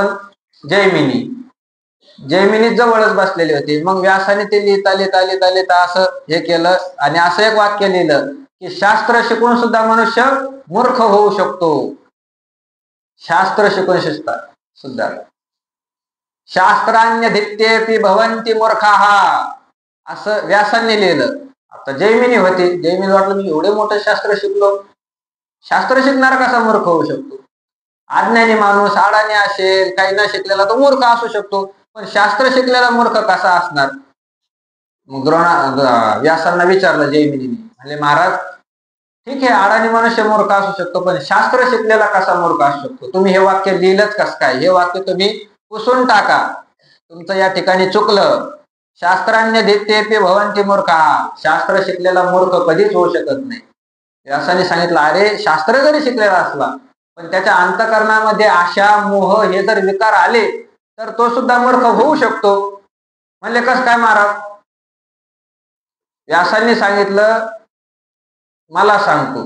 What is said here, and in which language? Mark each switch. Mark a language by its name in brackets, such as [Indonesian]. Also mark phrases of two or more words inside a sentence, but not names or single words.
[Marathi] जैमिनी. जैमिनी जवळच बसलेले होते. मग व्यासाने ते लिहिता लिहिता लिहिता लिहिता असं हे केलं आणि असं एक वाक्य लिहिलं की शास्त्र शिकून सुद्धा मनुष्य मूर्ख होऊ शकतो. शास्त्र शिकून सुद्धा [Sanskrit] शास्त्रान्यधित्येपि भवन्ति मूर्खाः, [Marathi] असं व्यासांनी लिहिलं. आता जैमिनी होते, जैमिनी वाटलं मी एवढे मोठं शास्त्र शिकलो, शास्त्र शिकणारा कसा मूर्ख होऊ शकतो? अज्ञानी माणूस अडाणी असेल, काही न शिकलेला तो मूर्ख असू शकतो, पण शास्त्र शिकलेला मूर्ख कसा असणार? मग व्यासांना विचारलं जैमिनीने, म्हणजे महाराज ठीक आहे अडाणी मनुष्य मूर्ख असू शकतो, पण शास्त्र शिकलेला कसा मूर्ख असू शकतो? तुम्ही हे वाक्य लिहिलंच कस काय? हे वाक्य तुम्ही पुसून टाका, तुमचं या ठिकाणी चुकलं. [Sanskrit] शास्त्रान्य धित्येपि भवन्ति मूर्खाः, [Marathi] शास्त्र शिकलेला मूर्ख कधीच होऊ शकत नाही. व्यासाने सांगितलं, अरे शास्त्र जरी शिकलेला असला पण त्याच्या अंतःकरणामध्ये आशा मोह हे जर विकार आले तर तो सुद्धा मूर्ख होऊ शकतो. म्हणले कस काय महाराज? व्यासांनी सांगितलं, मला सांगतो.